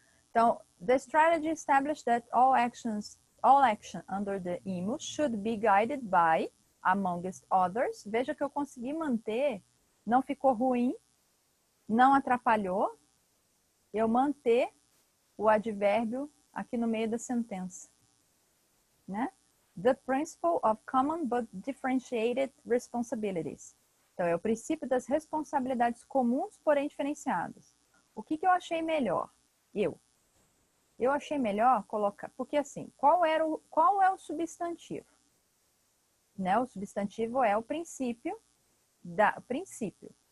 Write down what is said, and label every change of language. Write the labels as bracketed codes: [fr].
[en] Então, the strategy established that all action under the IMO should be guided by, amongst others. [pt] Veja que eu consegui manter, não ficou ruim, não atrapalhou, eu manter o advérbio aqui no meio da sentença, né? [en] The principle of common but differentiated responsibilities. [pt] Então, é o princípio das responsabilidades comuns, porém diferenciadas. O que eu achei melhor? Eu achei melhor colocar, porque assim, qual é o substantivo? Né? O substantivo é o princípio princípio.